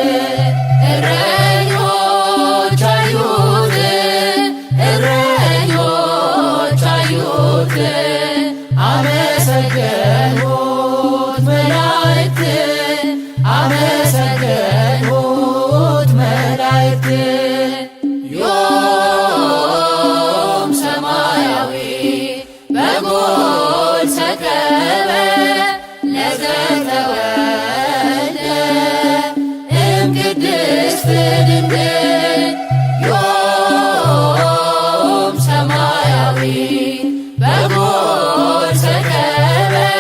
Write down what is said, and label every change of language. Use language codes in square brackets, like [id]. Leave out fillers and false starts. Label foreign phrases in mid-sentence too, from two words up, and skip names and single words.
[am] እረኞች አዩት እረኞች አዩት አመሰገኑት መላእክት አመሰገኑት መላእክት [gez] ዮም ሰማያዊ በጎል ሰከበ ለዘተወልደ እምቅድስት ድንግል ዮም ሰማያዊ በጎል ሰከበ